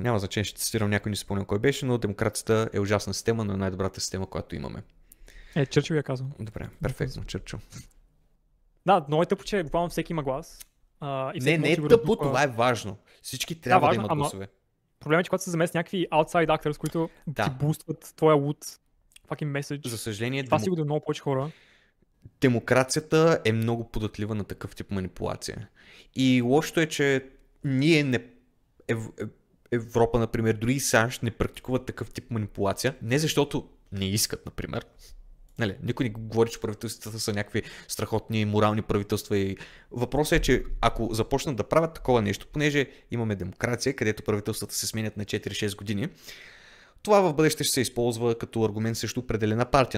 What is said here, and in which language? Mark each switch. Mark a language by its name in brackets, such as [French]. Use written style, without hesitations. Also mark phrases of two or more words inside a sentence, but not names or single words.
[Bulgarian] Няма значение, ще цитирам, някой не си спомня кой беше, но демокрацията е ужасна система, но е най-добрата система, която имаме. Чърчил я казвам. Добре, перфектно, Чърчил. Да, много е тъпо, че буквално всеки има глас. Не е тъпо, това е важно. Всички трябва да имат гласове. Проблемът е, че когато се замест някакви [English] outside actors, [Bulgarian] които ти бустват твоя луд [English] fucking message. [Bulgarian] За съжаление, това сигурно много повече хора. Демокрацията е много податлива на такъв тип манипулация. И лошото е, че ние Европа, например, дори и САЩ не практикуват такъв тип манипулация. Не защото не искат, например. Нали, никой не говори, че правителствата са някакви страхотни морални правителства и въпросът е, че ако започнат да правят такова нещо, понеже имаме демокрация, където правителствата се сменят на 4-6 години, това в бъдеще ще се използва като аргумент срещу определена партия.